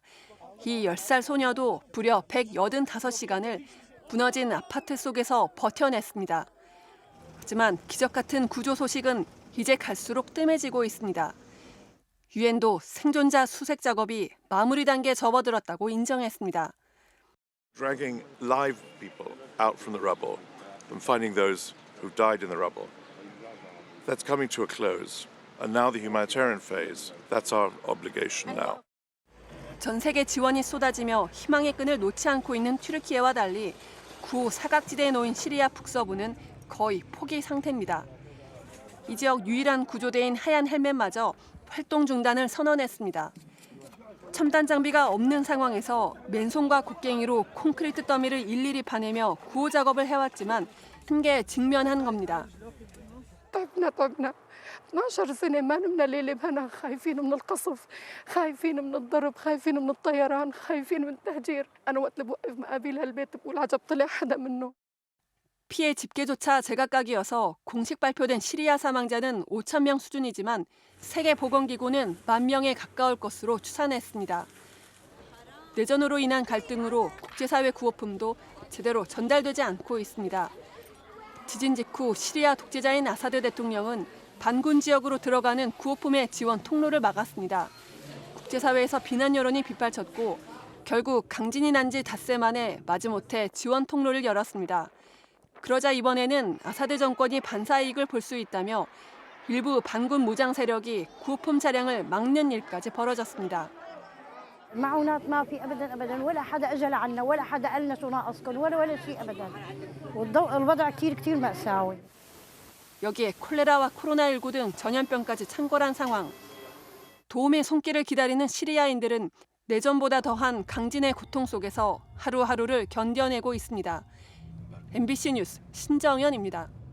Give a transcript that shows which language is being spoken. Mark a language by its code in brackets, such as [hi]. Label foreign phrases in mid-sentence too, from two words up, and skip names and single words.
[ko] 이 10살 소녀도 무려 185시간을 무너진 아파트 속에서 버텨냈습니다. 하지만 기적 같은 구조 소식은 이제 갈수록 뜸해지고 있습니다. 유엔도 생존자 수색 작업이 마무리 단계에 접어들었다고 인정했습니다. [en] Dragging live people out from the rubble and finding those who died in the rubble. That's coming to a close. And now the humanitarian phase. That's our obligation now. [ko] 전 세계 지원이 쏟아지며 희망의 끈을 놓지 않고 있는 튀르키예와 달리 구 사각지대에 놓인 시리아 북서부는 거의 포기 상태입니다. 이 지역 유일한 구조대인 하얀 헬멧마저 활동 중단을 선언했습니다. 첨단 장비가 없는 상황에서 맨손과 곡괭이로 콘크리트 더미를 일일이 파내며 구호 작업을 해왔지만 한계에 직면한 겁니다. [ar] طبنا 12 سنة ما نمنا ليلة بهنا خايفين من القصف خايفين من الضرب خايفين من الطيران خايفين من التهجير أنا وقت اللي بوقف مقابل هالبيت بقول عجب طلع حدا منه [ko] 피해 집계조차 제각각이어서 공식 발표된 시리아 사망자는 5,000명 수준이지만 세계보건기구는 10,000명에 가까울 것으로 추산했습니다. 내전으로 인한 갈등으로 국제사회 구호품도 제대로 전달되지 않고 있습니다. 지진 직후 시리아 독재자인 아사드 대통령은 반군 지역으로 들어가는 구호품의 지원 통로를 막았습니다. 국제사회에서 비난 여론이 빗발쳤고 결국 강진이 난 지 닷새 만에 마지못해 지원 통로를 열었습니다. 그러자 이번에는 아사드 정권이 반사이익을 볼 수 있다며 일부 반군 무장 세력이 구호품 차량을 막는 일까지 벌어졌습니다. [ar] معونات ما في ابدا ابدا ولا حدا اجى لعنا ولا حدا قال لنا شو ناقصكم ولا شيء ابدا والوضع كثير مأساوي. [ko] 여기에 콜레라와 코로나19 등 전염병까지 창궐한 상황. 도움의 손길을 기다리는 시리아인들은 내전보다 더한 강진의 고통 속에서 하루하루를 견뎌내고 있습니다. MBC 뉴스 신정연입니다.